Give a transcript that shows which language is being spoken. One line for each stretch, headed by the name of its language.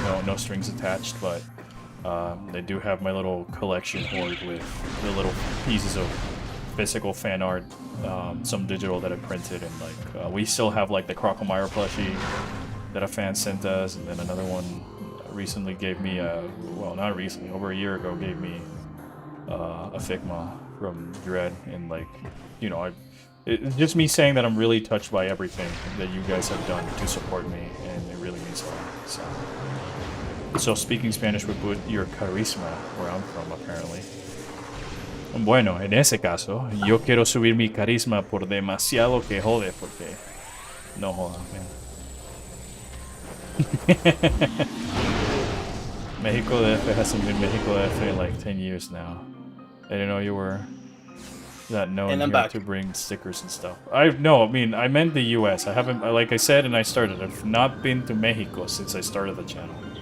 English: No strings attached, but they do have my little collection hoard with the little pieces of physical fan art, some digital that I printed, and like we still have like the Crocomire plushie that a fan sent us, and then another one recently gave me well, not recently, over a year ago, gave me a Figma from Dread. And like, you know, it's just me saying that I'm really touched by everything that you guys have done to support me, and it really means a lot. So speaking Spanish would put your charisma where I'm from, apparently.
Spanish: Bueno, en ese caso, yo quiero subir mi carisma por demasiado que jode, porque no joda, man.
English: Mexico DF hasn't been Mexico DF in like 10 years now. I didn't know you were that known here to bring stickers and stuff. I meant the US. I haven't, like I said, and I started, I've not been to Mexico since I started the channel.